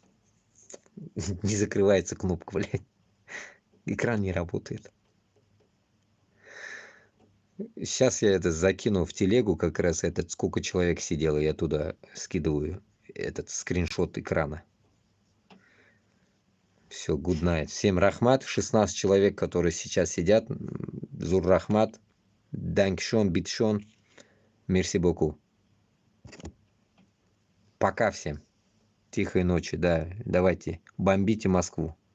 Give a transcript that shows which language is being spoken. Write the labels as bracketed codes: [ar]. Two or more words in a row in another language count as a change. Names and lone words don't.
[ru] Не закрывается кнопка, блядь. Экран не работает. Сейчас я это закину в телегу, как раз сколько человек сидело, я туда скидываю этот скриншот экрана. Все, [en] good night. [ru] Всем рахмат. 16 человек, которые сейчас сидят. [tt] Зур рахмат. [de] Danke schön, bitte schön. [fr] Merci beaucoup. [ru] Пока всем. Тихой ночи, да. Давайте, бомбите Москву.